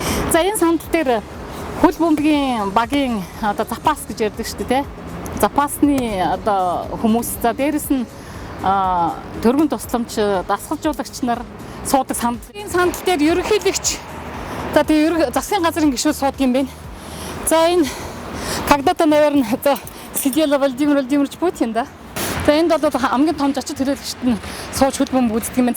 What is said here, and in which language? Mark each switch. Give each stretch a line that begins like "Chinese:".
Mongolian: За энэ сандал дээр хөл бөмбөгийн багийн одоо запас гэж ярьдаг шүү дээ, тэ. Запасны одоо хүмүүс за дээрэс нь төргөн тусламж дасгалжуулагч нар суудаг сандал. Энэ сандал дээр ерөнхийлөгч за тэгээ засгийн газрын гишүүд суудаг юм байна. За энэ
Russian: когда-то, наверное, это сидел Владимир Владимирович Путин, да?
Mongolian: За энд бол хамгийн том зочид хэрэглэгчд нь сууж хөл бөмбөг үздэг юм байна.